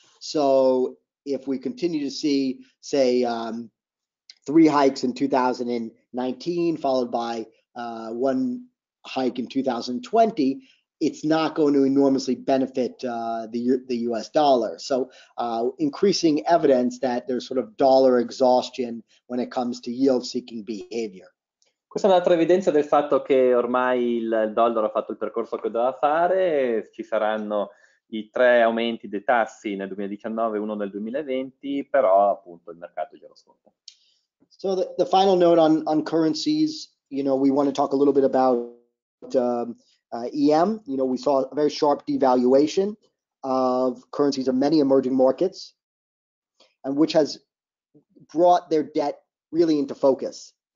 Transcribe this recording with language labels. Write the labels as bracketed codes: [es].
[en] So if we continue to see, say, 3 hikes in 2019, followed by 1 hike in 2020, it's not going to enormously benefit the US dollar. So increasing evidence that there's sort of dollar exhaustion when it comes to yield-seeking behavior. [it] Questa è un'altra evidenza del fatto che ormai il dollaro ha fatto il percorso che doveva fare, ci saranno i 3 aumenti dei tassi nel 2019 e 1 nel 2020, però appunto il mercato glielo sconta. [en] So the final note on currencies, we want to talk a little bit about EM. We saw a very sharp devaluation of currencies of many emerging markets, and which has brought their debt really into focus.